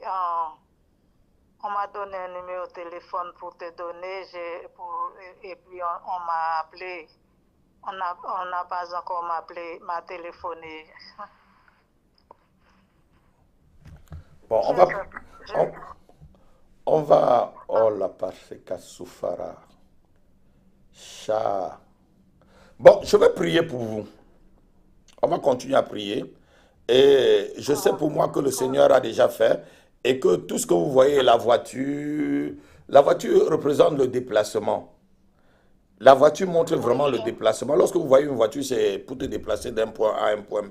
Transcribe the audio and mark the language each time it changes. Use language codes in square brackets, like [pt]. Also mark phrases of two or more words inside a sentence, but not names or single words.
[fr] On m'a donné un numéro de téléphone pour te donner. Et puis, on m'a appelé. On n'a pas encore m'a téléphoné. Bon, on va, oh la parfeka soufara, cha. Bon, je vais prier pour vous. On va continuer à prier. Et je sais pour moi que le Seigneur a déjà fait et que tout ce que vous voyez, la voiture représente le déplacement. La voiture montre vraiment le déplacement. Lorsque vous voyez une voiture, c'est pour te déplacer d'un point A à un point B.